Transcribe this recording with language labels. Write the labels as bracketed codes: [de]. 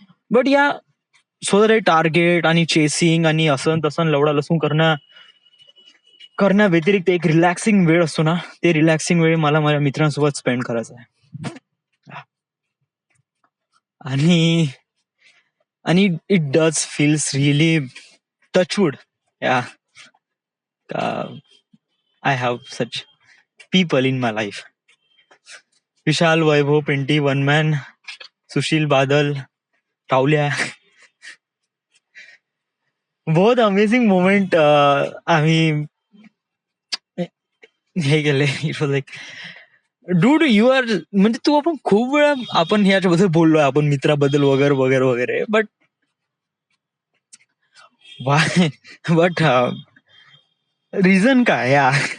[mr] But या स्वतः target आणि चेसिंग आणि असं तसं लवडा लसून करण्या व्यतिरिक्त एक रिलॅक्सिंग वेळ असतो ना, ते रिलॅक्सिंग वेळ मला माझ्या मित्रांसोबत स्पेंड करायचा आहे. [en] आणि आणि it does feels really touchwood. Yeah I have such people in my life. Vishal, Vaibhav, Pinti, वनमॅन, सुशील, बादल, रावल्या. [mr] बहुत अमेझिंग मोमेंट आम्ही हे केले. [en] it was like dude you are, [mr] म्हणजे तू आपण खूप वेळा आपण ह्याच्याबद्दल बोललोय, आपण मित्राबद्दल वगैरे वगैरे वगैरे, बट वाय, बट रिझन काय या?